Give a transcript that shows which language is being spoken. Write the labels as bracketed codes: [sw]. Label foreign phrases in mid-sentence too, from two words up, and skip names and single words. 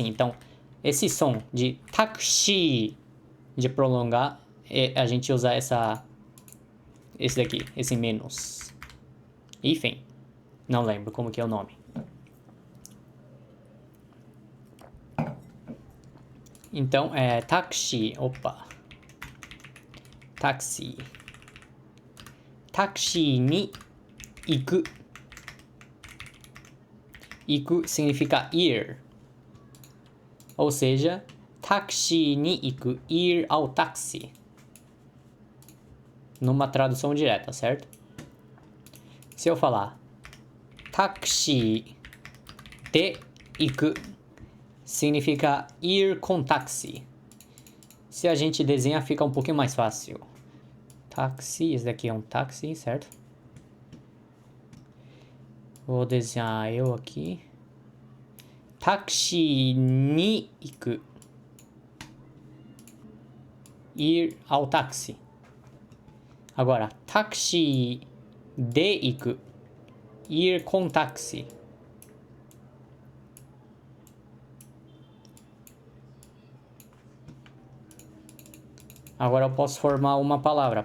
[pt] Então, esse som de taxi, de prolongar, a gente usa esse daqui, esse menos. Hífen. Não lembro como que é o nome. Então, é táxi. Opa. Táxi. [ja] タクシーにいく. [pt] Iku significa ir. Ou seja, [ja] タクシーにいく, [pt] ir ao táxi. Numa tradução direta, certo? Se eu falar [ja] タクシーでいく, [pt] significa ir com táxi. Se a gente desenha, fica um pouquinho mais fácil. Táxi, esse daqui é um táxi, certo? Vou desenhar eu aqui. [ja] タクシーにいく. [pt] Ir ao táxi. Agora, [ja] タクシーでいく. [pt] Ir com táxi. Agora eu posso formar uma palavra.